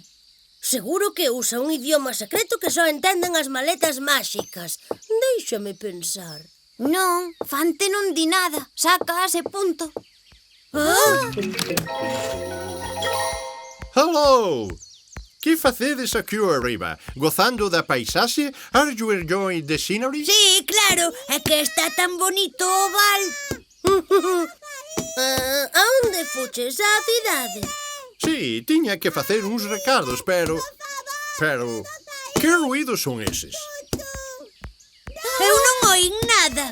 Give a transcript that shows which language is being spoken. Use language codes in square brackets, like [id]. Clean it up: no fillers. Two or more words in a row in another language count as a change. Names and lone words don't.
[gl] Seguro que usa un idioma secreto que só entenden as maletas máxicas. Déixame pensar. Non, Fante non di nada. Sacas e punto. [en] Hello! [gl] Que facedes aquí arriba? Gozando da paisaxe? [en] Are you enjoying the scenery? [gl] Sí, claro, é que está tan bonito o val. A onde fuches? Á cidade? Sí, tiña que facer uns recados, pero... Que ruídos son eses? Eu non oín nada.